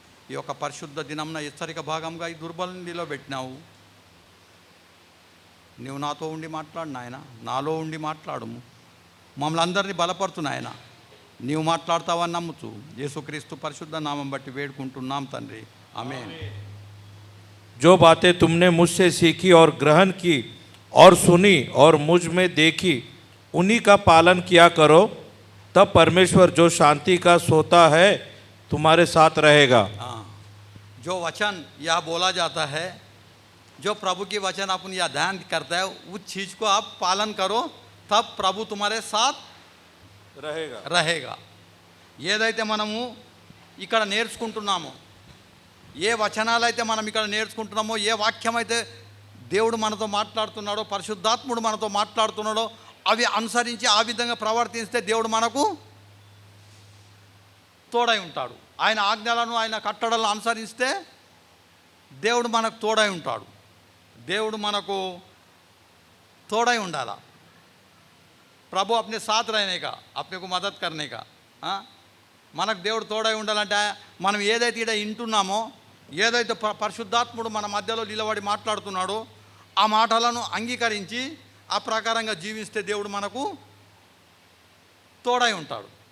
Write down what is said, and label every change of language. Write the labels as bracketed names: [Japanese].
[Telugu] ఈ యొక్క పరిశుద్ధ దినంన హెచ్చరిక భాగంగా ఈ దుర్బలని నిలబెట్టినావు. నీవు నాతో ఉండి మాట్లాడు నాయన, నాలో ఉండి మాట్లాడుము, మమ్మల్ని అందరినీ బలపరుచు నాయన. నీవు మాట్లాడతావని నమ్ముచు యేసుక్రీస్తు పరిశుద్ధ నామం బట్టి వేడుకుంటున్నాం తండ్రి, ఆమేన్. [Hindi] जो बातें तुमने मुझसे सीखी और ग्रहण की और सुनी और मुझ में देखी, उन्हीं का पालन किया करो, तब परमेश्वर जो शांति का सोता है तुम्हारे साथ रहेगा. हाँ, जो वचन यह बोला जाता है, जो प्रभु की वचन अपन यह ध्यान करता है, उस चीज़ को आप पालन करो, तब प्रभु तुम्हारे साथ रहेगा. [Telugu] ఏదైతే మనము ఇక్కడ నేర్చుకుంటున్నామో, ఏ వచనాలు అయితే మనం ఇక్కడ నేర్చుకుంటున్నామో, ఏ వాక్యం అయితే దేవుడు మనతో మాట్లాడుతున్నాడో, పరిశుద్ధాత్ముడు మనతో మాట్లాడుతున్నాడో, అవి అనుసరించి ఆ విధంగా ప్రవర్తిస్తే దేవుడు మనకు తోడై ఉంటాడు. ఆయన ఆజ్ఞలను, ఆయన కట్టడలను అనుసరిస్తే దేవుడు మనకు తోడై ఉంటాడు. దేవుడు మనకు తోడై ఉండాలా. [Hindi] ప్రభు अपने साथ रहने का, अपने को मदद करने का. [Telugu] మనకు దేవుడు తోడై ఉండాలంటే మనం ఏదైతే ఇక్కడ వింటున్నామో, ఏదైతే పరిశుద్ధాత్ముడు మన మధ్యలో నిలబడి మాట్లాడుతున్నాడో, ఆ మాటలను అంగీకరించి ఆ ప్రకారంగా జీవిస్తే దేవుడు మనకు తోడై ఉంటాడు.